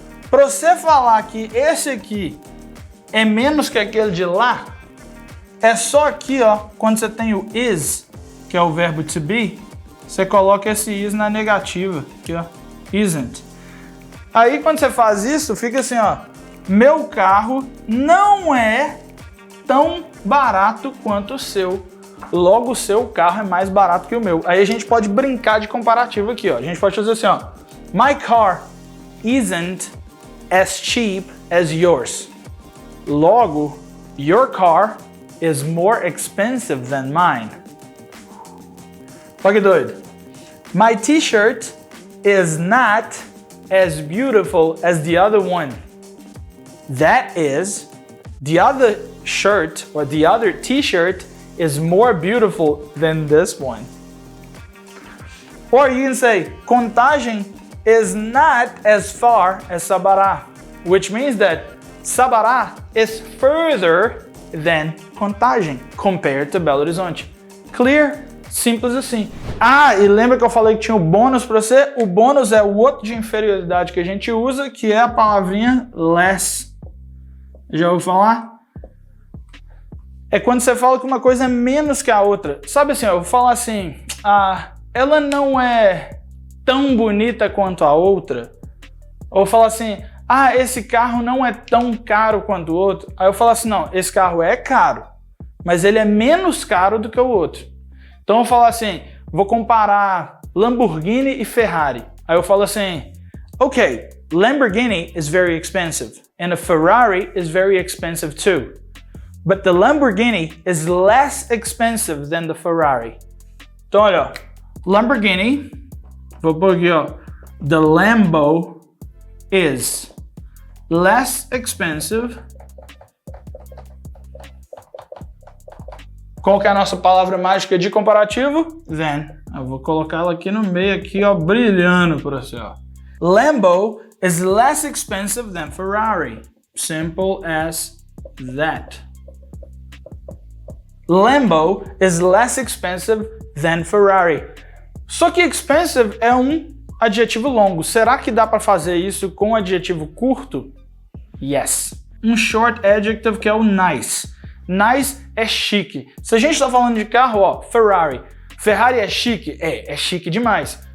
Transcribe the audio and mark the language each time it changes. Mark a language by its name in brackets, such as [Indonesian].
[Portuguese] Para você falar que esse aqui é menos que aquele de lá, é só aqui, ó, quando você tem o is, que é o verbo to be, você coloca esse is na negativa, aqui, ó, isn't. Aí quando você faz isso, fica assim, ó, meu carro não é tão barato quanto o seu. Logo, o seu carro é mais barato que o meu. Aí a gente pode brincar de comparativo aqui, ó. A gente pode fazer assim, ó. [English] My car isn't as cheap as yours. Logo, your car is more expensive than mine. [Portuguese] Olha que doido. [English] My t-shirt is not as beautiful as the other one. That is, the other shirt or the other t-shirt is more beautiful than this one. Or you can say, Contagem is not as far as Sabará, which means that Sabará is further than Contagem compared to Belo Horizonte. [Portuguese] Clear? Simples assim. Ah, e lembra que eu falei que tinha o bônus para você? O bônus é o outro de inferioridade que a gente usa, que é a palavrinha less. Já ouviu falar? É quando você fala que uma coisa é menos que a outra. Sabe assim, eu vou falar assim, ela não é tão bonita quanto a outra. Ou falar assim, esse carro não é tão caro quanto o outro. Aí eu falo assim, não, esse carro é caro, mas ele é menos caro do que o outro. Então eu vou falar assim, vou comparar Lamborghini e Ferrari. Aí eu falo assim, [English] ok, Lamborghini is very expensive and a Ferrari is very expensive too. But the Lamborghini is less expensive than the Ferrari. [Portuguese] Então, olha, Lamborghini, vou pôr aqui, ó, [English] the Lambo is less expensive. [Portuguese] Qual que é a nossa palavra mágica de comparativo? Than. Eu vou colocar ela aqui no meio, aqui, ó, brilhando para você, ó. [English] Lambo is less expensive than Ferrari. Simple as that. Lambo is less expensive than Ferrari. [Portuguese] Só que expensive é um adjetivo longo. Será que dá para fazer isso com um adjetivo curto? Yes. Um short adjective que é o nice. Nice é chique. Se a gente está falando de carro, ó, Ferrari. Ferrari é chique? É chique demais.